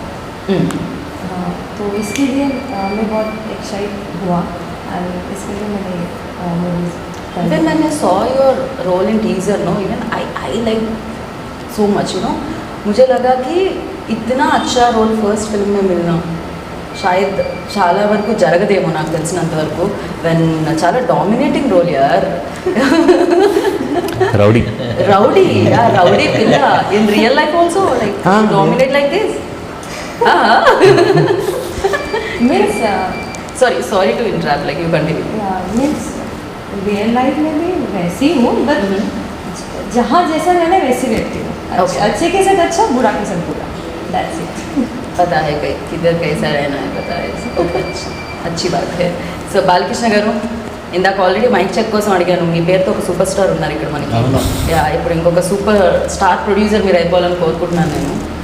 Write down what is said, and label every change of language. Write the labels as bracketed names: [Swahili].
[Hindi] तो इसके लिए मैं बहुत एक्साइट हुआ [English] and [Hindi] इसके लिए मैंने movies [English] When I saw your role in teaser, no, even I like so much, you know. [Hindi] मुझे लगा कि इतना अच्छा रोल फर्स्ट फिल्म में मिलना शायद [Telugu] చాలా వరకు జరగదేమో నాకు తెలిసినంత వరకు. [English] when [Telugu] చాలా [English] dominating role [Hindi] యార్. [Telugu] రౌడీ రౌడీ పిల్ల [English] In real life also like dominate like this. Means sorry to interrupt, like you continue. Means [Hindi] real life में भी वैसी हूँ [English] but [Hindi] जहाँ जैसा रहना वैसी रहती हूँ. [English] Okay. [Hindi] अच्छे के साथ अच्छा, बुरा के साथ बुरा. [English] That's it. [Hindi] पता है किधर कैसा रहना है, पता है. ఓకే, अच्छी बात है. [Telugu] సో బాలకృష్ణ గారు, ఇందాక ఆల్రెడీ మైక్ చెక్ కోసం అడిగాను. మీ పేరుతో ఒక సూపర్ స్టార్ ఉన్నారు ఇక్కడ మనకి. యా, ఇప్పుడు ఇంకొక సూపర్ స్టార్ ప్రొడ్యూసర్ మీరు అయిపోవాలని కోరుకుంటున్నాను నేను.